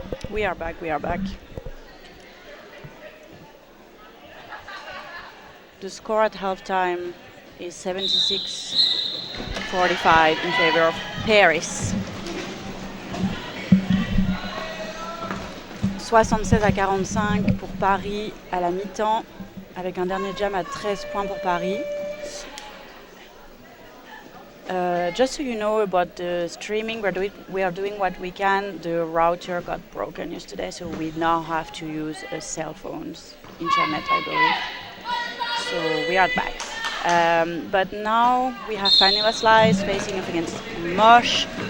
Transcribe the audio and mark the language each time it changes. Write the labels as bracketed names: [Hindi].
[English] We are back. The score at halftime is 76-45 in favor of Paris. [French] 76-45 pour Paris à la mi-temps, avec un dernier jam à 13 points pour Paris. [English] Just so you know about the streaming, we are doing what we can. The router got broken yesterday, so we now have to use cell phones, internet, I believe. So we are back. But now we have Vanilla Slice facing up against Mosh.